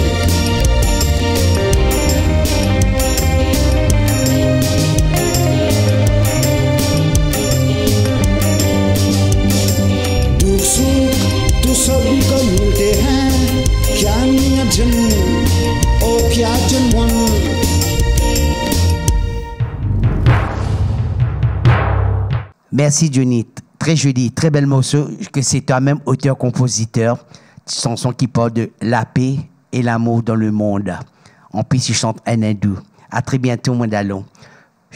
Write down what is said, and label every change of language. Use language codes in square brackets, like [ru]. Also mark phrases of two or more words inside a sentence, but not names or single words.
[hi] दुख सुख तो सभी को मिलते हैं क्या नियजन ओ क्या जन्म [fr] Merci Johnny, très joli, très bel morceau, que c'est toi-même auteur-compositeur, chanson qui parle de la paix et l'amour dans le monde. En plus, il chante en hindou. À très bientôt, mon Dallon.